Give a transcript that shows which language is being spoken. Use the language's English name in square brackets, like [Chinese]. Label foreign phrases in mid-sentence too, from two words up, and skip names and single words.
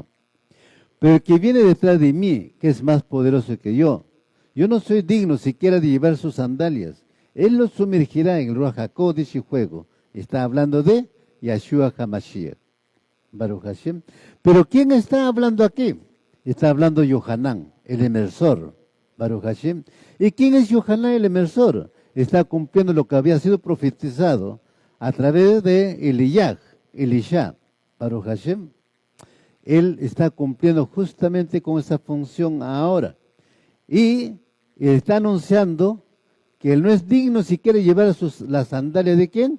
[Spanish] Pero el que viene detrás de mí, que es más poderoso que yo no soy digno siquiera de llevar sus sandalias. Él los sumergirá en el [Hebrew] רוח הקודש [Spanish] y fuego. Está hablando de Yahshua HaMashiach. [Hebrew] ברוך השם. [Spanish] Pero ¿quién está hablando aquí? Está hablando Yohanan, el emersor. [Hebrew] ברוך השם. [Spanish] ¿Y quién es Yohanan el emersor? Está cumpliendo lo que había sido profetizado a través de Elisha. [Hebrew] ברוך השם. [Spanish] Él está cumpliendo justamente con esa función ahora. Y está anunciando que él no es digno si quiere llevar las sandalias de ¿quién?